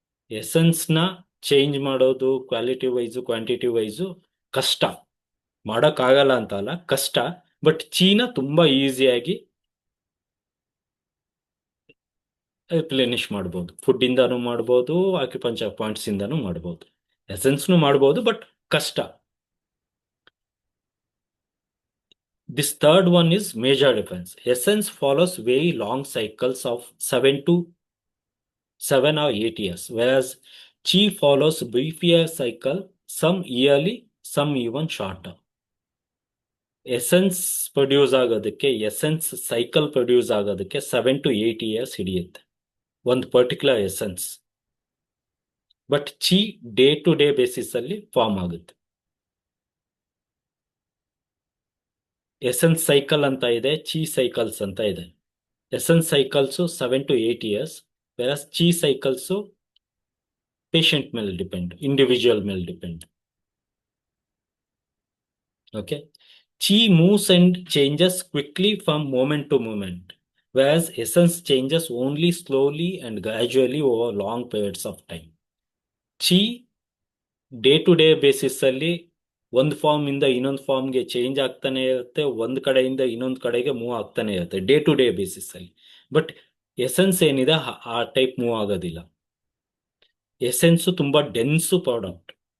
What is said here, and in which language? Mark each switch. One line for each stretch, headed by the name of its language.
Kannada: ಎಸೆನ್ಸ್ನ change ಮಾಡೋದು quality wise quantity wise ಕಷ್ಟ, ಮಾಡೋಕ್ಕಾಗಲ್ಲ ಅಂತ ಅಲ್ಲ, ಕಷ್ಟ. ಬಟ್ ಚೀನ ತುಂಬಾ ಈಸಿಯಾಗಿ ರಿಪ್ಲೆನಿಶ್ ಮಾಡ್ಬೋದು. ಫುಡ್ ಇಂದಾನು ಮಾಡ್ಬೋದು, ಆಕ್ಯುಪಂಚರ್ ಪಾಯಿಂಟ್ಸ್ ಇಂದಾನು ಮಾಡ್ಬೋದು, ಎಸೆನ್ಸ್ನು ಮಾಡ್ಬೋದು, ಬಟ್ ಕಷ್ಟ.
English: This third one is major difference. Essence follows very long cycles of 7 or 8 years, whereas chi follows briefer cycle, some yearly, some even shorter.
Kannada: Essence produce ಆಗೋದಕ್ಕೆ, essence cycle produce ಆಗೋದಕ್ಕೆ
English: 7 to 8 years
Kannada: ಹಿಡಿಯುತ್ತೆ, ಒಂದು particular essence. But chi day to day basis ಅಲ್ಲಿ form ಆಗುತ್ತೆ. Essence cycle ಅಂತ ಇದೆ, ಚಿ cycles ಅಂತ ಇದೆ. Essence cycles
English: 7 to 8 years,
Kannada: virus chi cycles patient ಮೇಲೆ ಡಿಪೆಂಡ್, ಇಂಡಿವಿಜುವಲ್ ಮೇಲೆ depend.
English: Okay. Chi moves and changes quickly from moment to moment, whereas essence changes only slowly and gradually over long periods of time.
Kannada: Chi day to day basis ಅಲ್ಲಿ ಒಂದು form ಇಂದ ಇನ್ನೊಂದು ಫಾರ್ಮ್ಗೆ change ಆಗ್ತಾನೆ ಇರುತ್ತೆ, ಒಂದು ಕಡೆಯಿಂದ ಇನ್ನೊಂದು ಕಡೆಗೆ ಮೂವ್ ಆಗ್ತಾನೆ ಇರುತ್ತೆ ಡೇ ಟು ಡೇ ಬೇಸಿಸ್ ಅಲ್ಲಿ. ಬಟ್ ಎಸೆನ್ಸ್ ಏನಿದೆ ಆ ಟೈಪ್ ಮೂವ್ ಆಗೋದಿಲ್ಲ. ಎಸೆನ್ಸ್ ತುಂಬಾ ಡೆನ್ಸು ಪ್ರಾಡಕ್ಟ್.